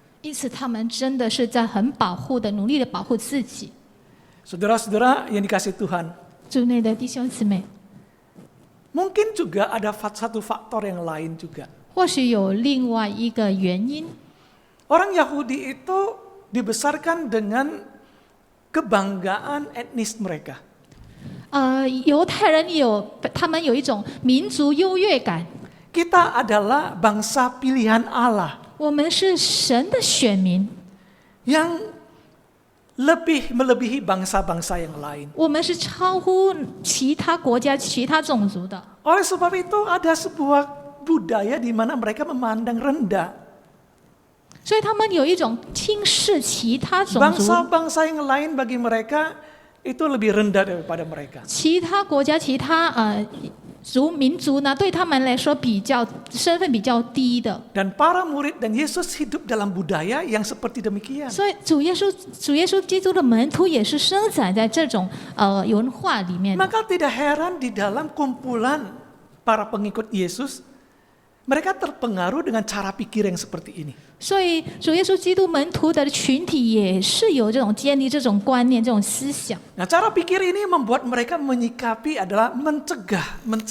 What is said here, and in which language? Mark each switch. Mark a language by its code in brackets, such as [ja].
[zh] 因此，他们真的是在很保护的、努力的保护自己。 [id] Saudara-saudara yang dikasih Tuhan, [zh] 主内的弟兄姊妹， [id] mungkin juga ada satu faktor yang lain juga. [zh] 或许有另外一个原因。 [id] Orang Yahudi itu dibesarkan dengan kebanggaan etnis mereka. [zh] 犹太人他们有一种民族优越感， [id] Kita adalah bangsa pilihan Allah [zh] 我们是神的选民， [id] yang lebih melebihi bangsa-bangsa yang lain. [zh] 我们是超乎其他国家、其他种族的。 [id] Oleh sebab itu ada sebuah budaya di mana mereka memandang rendah [zh] 所以他们有一种轻视其他种族、 [id] bangsa-bangsa yang lain. Bagi mereka itu lebih rendah daripada mereka. [zh] 其他国家、其他民族呢，对他们来说身份比较低的。 [id] Dan para murid dan Yesus hidup dalam budaya yang seperti demikian. [zh] 所以主耶稣基督的门徒也是生长在这种文化里面的。 [id] Maka tidak heran di dalam kumpulan para pengikut Yesus, mereka terpengaruh dengan cara pikir yang seperti ini. [zh] 所以主耶稣基督门徒的群体也是有这种建立这种观念、这种思想。 [id] Nah, cara pikir ini membuat mereka menyikapi adalah mencegah.